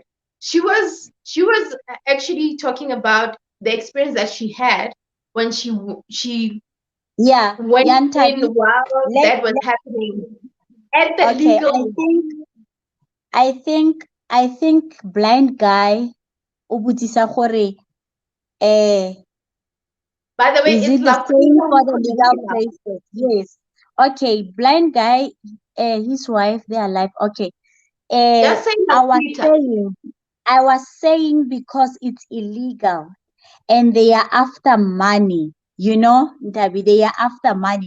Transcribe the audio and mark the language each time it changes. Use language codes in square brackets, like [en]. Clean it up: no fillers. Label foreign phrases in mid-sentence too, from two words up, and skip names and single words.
[en] She was actually talking about the experience that she had when she Yeah. went in Yantabi. while Let, that was happening at the okay. legal. I think blind guy [tn] o botsisa gore [en] By the way, is it's it the like same for the legal places? Yes. Okay. Blind guy, his wife, they are alive. Okay. just saying I was Peter. saying, I was saying because it's illegal and they are after money, Ntabi, they are after money.